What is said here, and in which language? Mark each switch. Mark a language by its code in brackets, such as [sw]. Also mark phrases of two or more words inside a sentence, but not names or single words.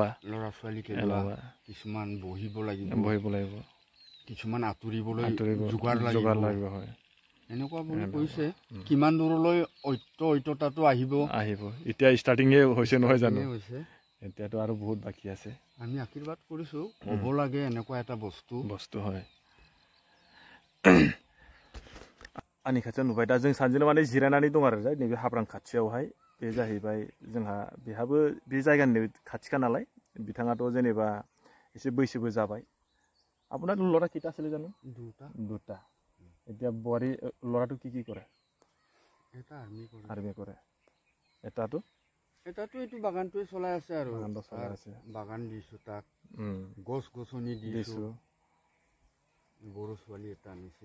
[as] কিছুমান বহিব লাগিব কিছুমান আঁতৰিবলৈ যোগাৰ লাগিব হয় এনেকুৱা বুলি কৈছে কিমান দূৰলৈ ঐত্যতাটো আহিব এতিয়া ষ্টাৰ্টিঙে হৈছে নহয় জানো এতিয়াতো আৰু বহুত বাকী আছে আমি আশীৰ্বাদ কৰিছো হ'ব লাগে এনেকুৱা এটা বস্তু [brx] হয় आंनि खाथियाव नुबाय दा जों सानैजों माने जिरायनानै दं आरो नैबे हाब्रां खाथियावहाय बे जाहैबाय जोंहा बेहाबो बे जायगानि खाथिखा नालाय बिथाङाथ' जेनेबा एसे बैसोबो जाबाय [as] আপোনাৰ ল'ৰা কেইটা আছিলে জানো দুটা এতিয়া বোৱাৰী ল'ৰাটো কি কৰে এটা আৰ্মি কৰে এটাতো এইটো বাগানটোৱে চলাই আছে আৰু বাগানটো চলাই আছে বাগান দিছোঁ তাক গছ গছনি দিছোঁ বড়ো ছোৱালী এটা আনিছে